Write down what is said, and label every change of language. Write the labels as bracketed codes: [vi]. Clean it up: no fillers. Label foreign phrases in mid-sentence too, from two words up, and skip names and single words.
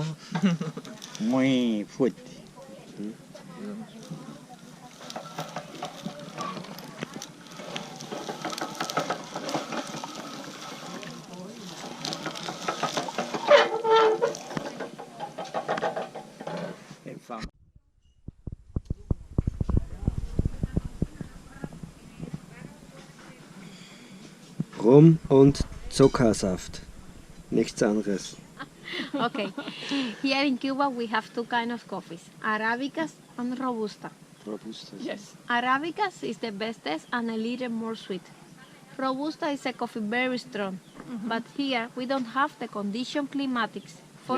[es] Muy fuerte. El famoso. [de] Rum und Zuckersaft. Nichts anderes. [en] Okay. Here in Cuba we have two kinds of coffees, Arabicas and Robusta. Robusta. Yes. Arabicas is the bestest and a little more sweet. Robusta is a coffee very strong, but here we don't have the condition climatics for